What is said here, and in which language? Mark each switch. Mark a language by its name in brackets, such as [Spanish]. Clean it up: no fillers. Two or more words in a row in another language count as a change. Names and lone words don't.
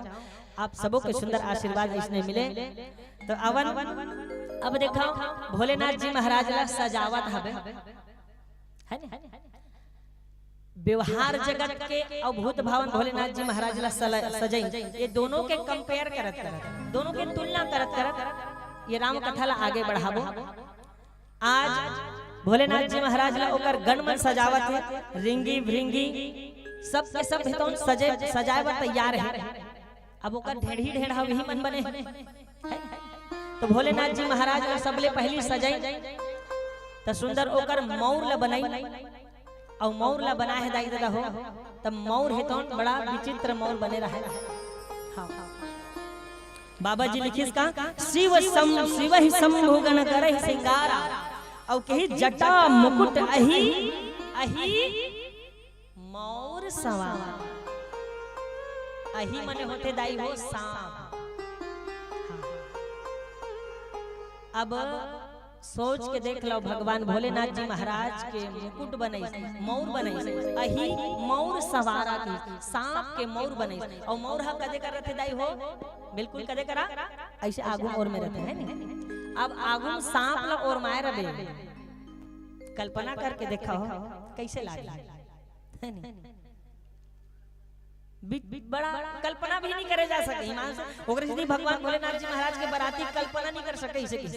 [Chhattisgarhi] आप सबों के सुंदर आशीर्वाद इसने मिले तो अवन अब देखो भोलेनाथ जी महाराज ला सजावट हवे है ना। व्यवहार जगत के और भूत भावन भोलेनाथ जी महाराज ला सजाई ये दोनों के कंपेयर करत दोनों के तुलना करत ये राम कथा ला आगे बढ़ाबो। आज भोलेनाथ जी महाराज ला ओकर गणमन सजावट है रिंगी भृंगी सब के सब हितौन सजे सजाए बर तैयार है। अब ओकर ढेढ़ी ढेढ़ा वही मन बने तो भोलेनाथ जी महाराज ला सबले पहली सजाई तो सुंदर ओकर मौर ला बनाई और मौर ला बनाए है दाई दादा हो तब मौर हितौन बड़ा विचित्र मौर बने रहे। हाँ बाबा जी लिखिस का [Awadhi] शिव ही शंभु गण करहि सिंगारा [Chhattisgarhi] और कही [Awadhi] जटा मुकुट अही अही मौर सवार [Chhattisgarhi] अही मने होते दाई हो सांप। अब सोच के देख लो भगवान भोलेनाथ जी महाराज के मुकुट बने मौर बने [Awadhi] अही मौर सवारा [Chhattisgarhi] की सांप के मौर बने और मौर हा कदे कर रहते दाई हो बिल्कुल कदे करा ऐसे आगू और में रहते हैं नहीं। अब आगू सांप ला और माय रबे कल्पना करके देखा हो कैसे लागे है नहीं। बड़ा कल्पना भी नहीं करे जा सके ईमान से ओकरे यदि भगवान भोलेनाथ जी महाराज के बराती कल्पना नहीं कर सके इसे किसी।